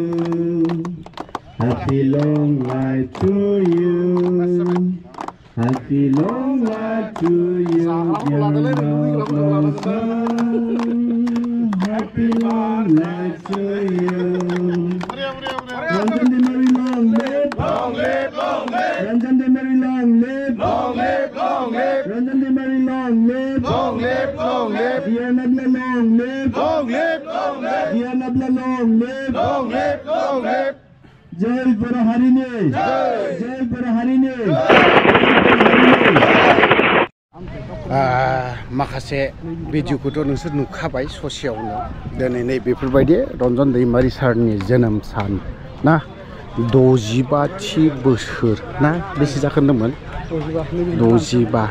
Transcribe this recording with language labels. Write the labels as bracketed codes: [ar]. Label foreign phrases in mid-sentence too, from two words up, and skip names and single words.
[en] Happy long life to you. Happy long life to you, dear Nabla sir. Happy long life to you. Ranjan de Mary long live. Long live, long live. Ranjan de Mary long live. Long live, long live. Ranjan de Mary long live. Long live, long live. Dear Nabla long live. Long live, long live. Dear Nabla long live. Long live, long live. Jai Bara Harine. Jai Bara Harine. [brx] माखासे भिडिअखौथ' नोंसोर नुखाबाय ससेयावनो दिनै नै बेफोरबायदि रन्जन दैमारि सारनि जोनोम सान ना 65थि बोसोर ना बेसे जाखो होनदोंमोन 65